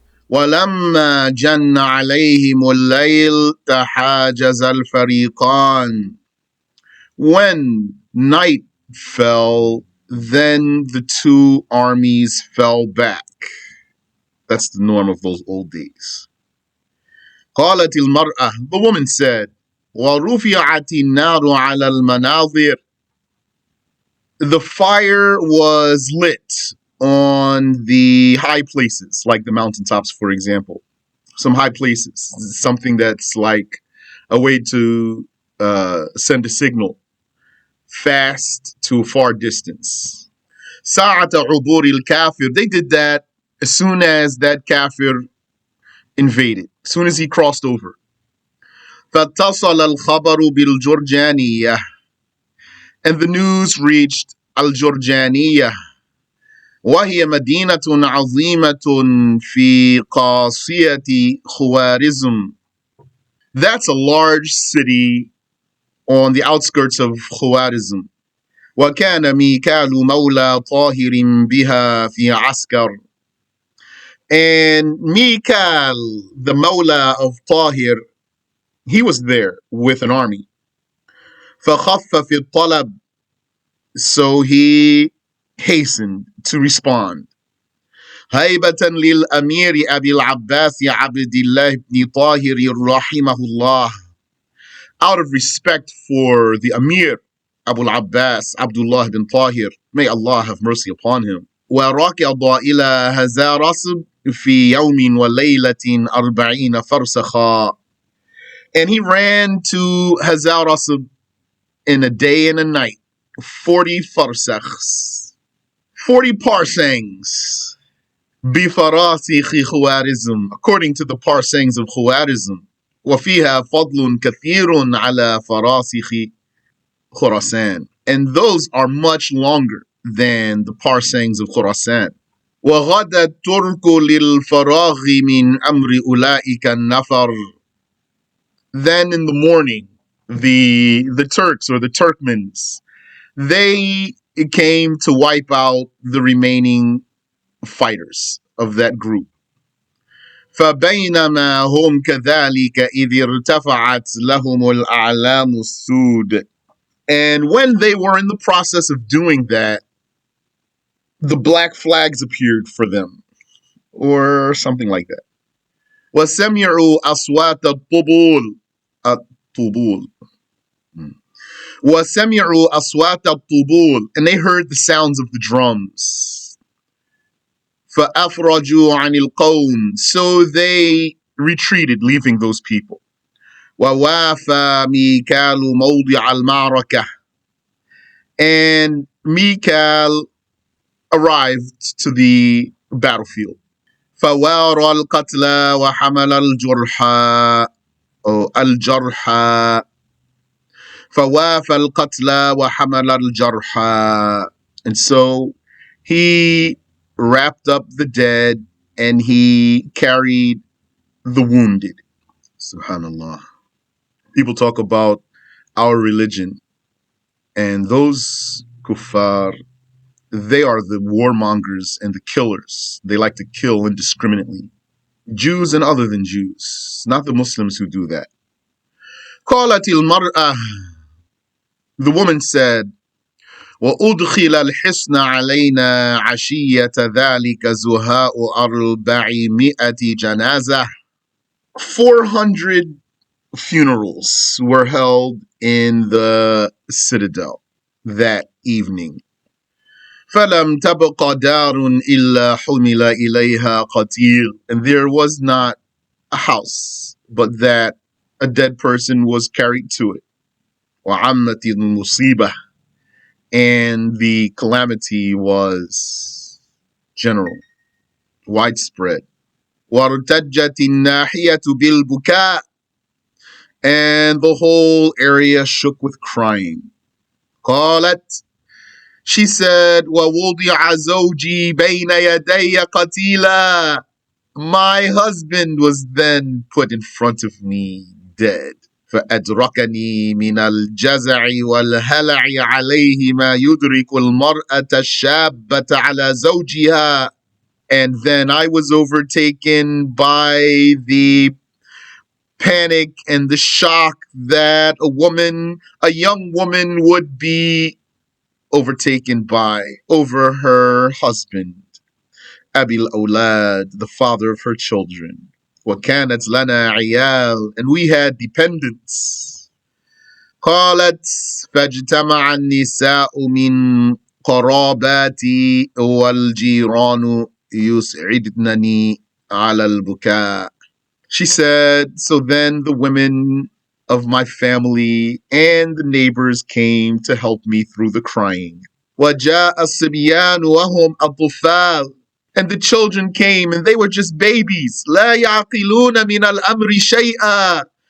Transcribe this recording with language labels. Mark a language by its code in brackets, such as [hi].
[ar] وَلَمَّا جَنَّ عَلَيْهِمُ اللَّيْلُ تَحَاجَزَ الْفَرِيقَانِ. [en] When night fell, then the two armies fell back. That's the norm of those old days. [ar] قالت المرأة. [en] The woman said, [ar] وَرُفِعَتِ النَّارُ عَلَى الْمَنَاظِرِ. [en] The fire was lit on the high places, like the mountaintops, for example. Some high places, something that's like a way to send a signal fast to a far distance. [ar] سَاعَةَ عُبُورِ الْكَافِرِ. [en] They did that as soon as that kafir invaded, as soon as he crossed over. [ar] فَاتصَّلَ الْخَبَرُ بِالْجُرْجَانِيَّةِ. [en] And the news reached Al-Jurjaniyah. [ar] وهي مدينة عظيمة في قاصية خوارزم. [en] That's a large city on the outskirts of Khwarizm. [ar] وكان ميكال مولى طاهر بها في عسكر. [en] And Mikal, the Mawla of Tahir, he was there with an army. [ar] فخف في الطلب. [en] So he hastened to respond. [ar] هيبة للأمير أبي العباس عبد الله بن طاهر رحمه الله. [en] Out of respect for the Amir Abu al-Abbas Abdullah bin Tahir, may Allah have mercy upon him. [ar] وركض إلى هزارصب في يوم وليلة 40 فرسخا. [en] And he ran to Hazarsb in a day and a night, 40 farsakhs, 40 parsangs. [ar] بفراسخ خوارزم, [en] according to the parsangs of Khwarizm. [ar] وفيها فضل كثير على فراسخ خراسان. [en] And those are much longer than the parsangs of Khurasan. [ar] وغدا الترك للفراغ من أمر أولئك النفر. [en] Then in the morning, the Turks or the Turkmens, they came to wipe out the remaining fighters of that group. [ar] فبينما هم كذلك إذ ارتفعت لهم الأعلام السود. [en] And when they were in the process of doing that, the black flags appeared for them, or something like that. [ar] وسمعوا أصوات الطبول. الطبول. وسمعوا أصوات الطبول. [en] And they heard the sounds of the drums. [ar] فأفرجوا عن القوم. [en] So they retreated, leaving those people. [ar] ووافى ميكال موضع المعركة. [en] And Mikal arrived to the battlefield. [ar] فوارى القتلى وحمل الجرحى الجرحى فوافى القتلى وحمل الجرحى. [en] And so he wrapped up the dead and he carried the wounded. Subhanallah. People talk about our religion, and those kuffar, they are the warmongers and the killers. They like to kill indiscriminately. Jews and other than Jews, not the Muslims who do that. [ar] قالت المرأة, [en] the woman said, [ar] وأدخل الحصن علينا عشية ذلك زهاء 400 جنازة. [en] 400 funerals were held in the citadel that evening. [ar] فلم تبق دار إلا حمل إليها قتيل. [en] And there was not a house but that a dead person was carried to it. [ar] وعمت المصيبة. [en] And the calamity was general, widespread. [ar] وارتجت الناحية بالبكاء. [en] And the whole area shook with crying. [ar] قالت, [en] she said, [ar] وَوُضِعَ زَوْجِي بَيْنَ يَدَيَّ قَتِيلًا. [en] My husband was then put in front of me dead. فأدركني من الجزع والهلع عليه ما يدرك المرأة الشابة على زوجها. And then I was overtaken by the panic and the shock that a young woman would be overtaken by over her husband. Abil Awlad, the father of her children. [ar] وَكَانَتْ لَنَا عِيَالٍ. [en] And we had dependents. [ar] قالت فاجتمع النساء من قراباتي والجيران يسعدنني على البكاء. [en] She said, so then the women of my family and the neighbors came to help me through the crying. [ar] وَجَاءَ الصِّبْيَانُ وَهُمْ أَطْفَالٌ. [en] And the children came and they were just babies. [ar] لَا يَعْقِلُونَ مِنَ الْأَمْرِ شَيْئًا.